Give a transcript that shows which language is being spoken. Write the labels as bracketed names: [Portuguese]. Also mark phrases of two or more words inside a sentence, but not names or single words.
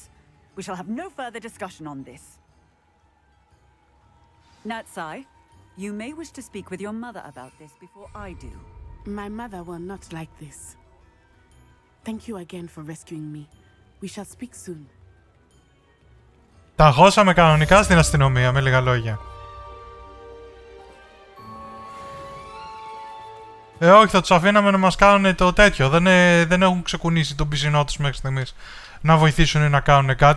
[English] We shall have no further discussion on this. Natsai, you may wish to speak with your mother about this before I do. My mother will not like this. Thank you again for rescuing me. We shall speak soon. [Greek] Τα χώσαμε κανονικά στην αστυνομία, με λίγα λόγια. Όχι, θα τους αφήναμε να μας κάνουν το τέτοιο. Δεν έχουν ξεκουνήσει τον πισινό τους μέχρι στιγμής να βοηθήσουν ή να κάνουν κάτι.